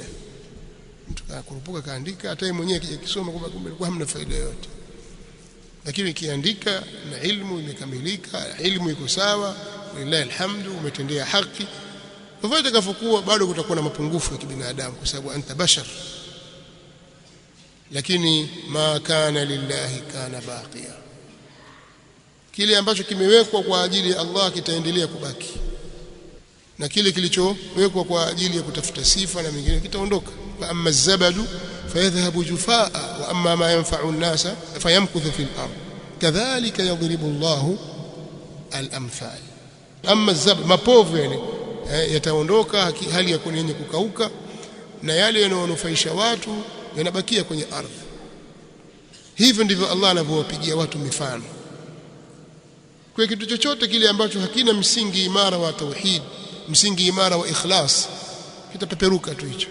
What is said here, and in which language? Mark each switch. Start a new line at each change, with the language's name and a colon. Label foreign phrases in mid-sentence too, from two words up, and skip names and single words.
Swahili: Mtu akakurupuka kaandika, hata yeye mwenyewe akija kusoma kumbe kwa hamna faida yote. Lakini kiandika na ilmu imekamilika, ilmu iko sawa,
Arabic: لله الحمد,
Swahili: umetendea haki. Hivyo itakapokuwa bado kutakuwa na mapungufu ya kibinadamu kwa sababu
Arabic: أنت بشر. Lakini ما كان لله كان باقيا.
Swahili: Kile ambacho kimewekwa kwa ajili ya Allah kitaendelea kubaki. Na kile kilichowekwa kwa ajili ya kutafuta sifa na mengine kitaondoka.
Arabic: فأما الزبد فيذهب جفاء وأما ما ينفع الناس فيمكث في الأرض. كذلك يضرب الله الأمثال. أما الزبد,
Swahili: mapovu yani yataondoka hali ya yenye kukauka, na yale yanayonufaisha watu yanabakia kwenye ardhi. Hivyo ndivyo Allah anavyowapigia watu mifano. Kwa kitu chochote kile ambacho hakina msingi imara wa tauhid, msingi imara wa ikhlas, kitapeperuka tu hicho.